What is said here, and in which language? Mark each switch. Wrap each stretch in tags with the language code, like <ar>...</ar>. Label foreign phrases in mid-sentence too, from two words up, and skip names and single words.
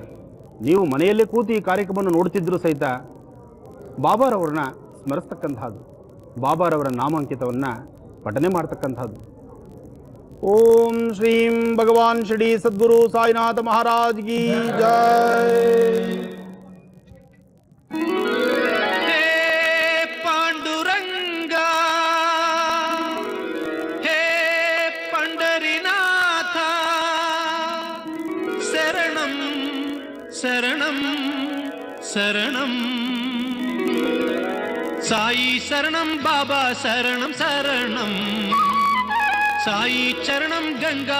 <kn>ನೀವು ಮನೆಯಲ್ಲೇ ಕೂತು ಈ ಕಾರ್ಯಕ್ರಮವನ್ನು ನೋಡ್ತಿದ್ದರೂ ಸಹಿತ ಬಾಬಾರವ್ರನ್ನ ಸ್ಮರಿಸ್ತಕ್ಕಂಥದ್ದು, ಬಾಬಾರವರ ನಾಮಾಂಕಿತವನ್ನು ಪಠನೆ ಮಾಡ್ತಕ್ಕಂಥದ್ದು.</kn> <hi>ओम श्रीं भगवान शिरडी सद्गुरु साईनाथ महाराज की जय.</hi> <te>శరణం శరణం సాయి శరణం బాబా శరణం శరణం సాయి చరణం గంగా</te>